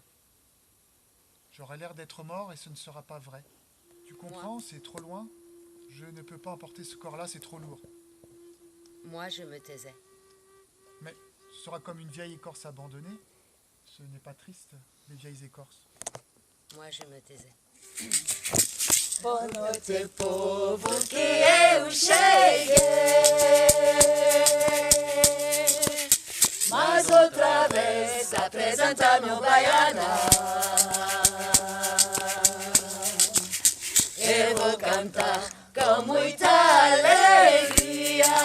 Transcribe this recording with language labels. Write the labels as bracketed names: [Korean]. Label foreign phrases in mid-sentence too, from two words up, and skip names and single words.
[French] J'aurai l'air d'être mort et ce ne sera pas vrai. Tu comprends, c'est trop loin. Je ne peux pas emporter ce corps-là, c'est trop lourd. Moi, je me taisais. Mais ce sera comme une vieille écorce abandonnée. Ce n'est pas triste, les vieilles écorces. Moi, je me taisais. [Portuguese] Boa noite, povo, que eu cheguei. Mais outra vez apresentar meu baiana. Eu vou cantar com muita alegria.